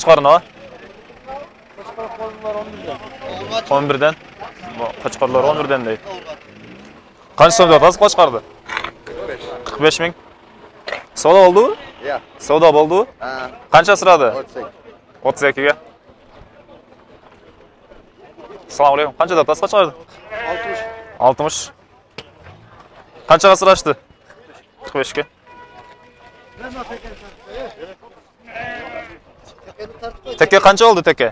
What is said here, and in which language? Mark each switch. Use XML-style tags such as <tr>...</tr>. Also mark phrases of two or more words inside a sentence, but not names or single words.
<kk>Қошқорны? 11-ден. Қошқорлар 11-ден дейді. Қанша сом деп атасыз қошқарды? 45 мың. Сода болды? Иә. Сода болды? Қанша сұрады? 32-ге.</kk> <ar>السلام عليكم.</ar> <uz>Qancha deb tasqa chiqardi? 60. Qanchaga sirashdi? 45 ga. Teke qancha oldi teke?</uz>